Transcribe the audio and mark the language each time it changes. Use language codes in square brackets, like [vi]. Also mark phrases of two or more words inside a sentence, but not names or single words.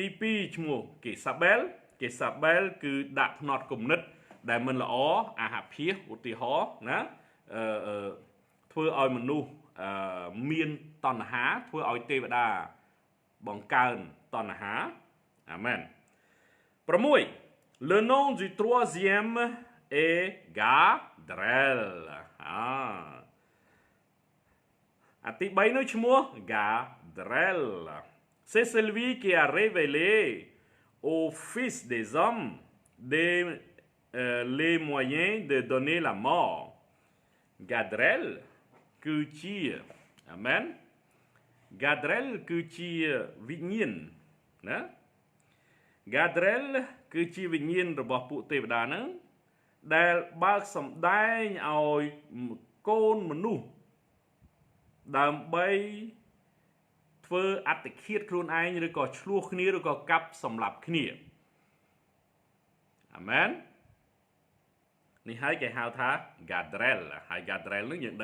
[km] 2 ឈ្មោះគេសាបែលគឺដាក់ផ្នត់គំនិតដែលមិនល្អអាហភាសឧទាហរណ៍ណាធ្វើឲ្យមនុស្សមានតណ្ហាធ្វើឲ្យទេវតាបង្កើនតណ្ហាអាមែន6 [fr] Le nom du troisième est [km] Gadrel ទី3នោះឈ្មោះ [fr] Gadrel C'est celui qui a révélé aux fils des hommes les moyens de donner la mort. [km] Gadrel គឺជា Amen. Gadrel គឺជាវិញ្ញាណណា Gadrel គឺជាវិញ្ញាណរបស់ពួកទេវតាហ្នឹងដែលបើកសម្ដែងឲ្យកូនមនុស្សដើម្បីធ្វើអត្តឃាតខ្លួនឯងឬក៏ឆ្លោះគ្នាឬក៏កាប់សម្លាប់គ្នា Amen នេះហើយគេហៅថា Gadrel ហើយ Gadrel នឹងយើង